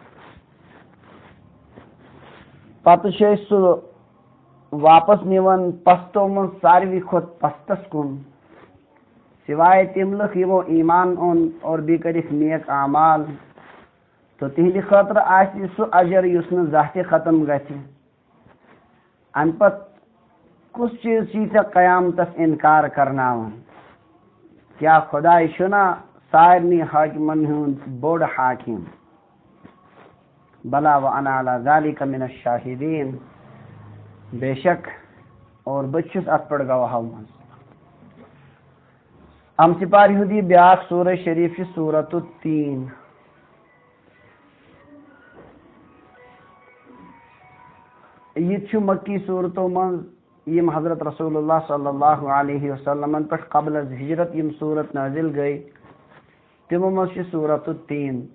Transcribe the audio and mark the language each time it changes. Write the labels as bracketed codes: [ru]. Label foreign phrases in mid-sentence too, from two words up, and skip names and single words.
[ks] پتہٕ چھِ أسۍ سُہ واپس نِوان پستو منٛز ساروی کھۄتہٕ پستس کُن سوائے تِم لُکھ یِمو ایمان اوٚن اور بیٚیہِ کٔرِکھ نیک اعمال تہٕ تِہنٛدِ خٲطرٕ آسہِ سُہ اجر یُس نہٕ زانٛہہ تہِ ختم گژھِ. اَمہِ پتہٕ کُس چیٖز چھِ ژےٚ قیامتس انکار کرناوان؟ کیا خداے چھُنا سارنٕے حٲکمن ہُنٛد بوٚڑ حاکم؟ [ar] بلا وانا علی ذالک من الشاہدین. [ks] بے شک اور بہٕ چھُس اتھ پٮ۪ٹھ گواہو منٛز. اَمہِ سپار ہُنٛد یہِ بیٛاکھ سورہ شریٖف چھِ سورۃ التیٖن. یہِ تہِ چھُ مکی صوٗرتو منٛز یِم حضرت رسول اللہ [ar] صلی اللہ علیہ وسلمن [ks] پٮ۪ٹھ قبل از ہجرت یِم صوٗرت نٲزِل گٔے تِمو منٛز چھِ سورۃ التیٖن تہِ.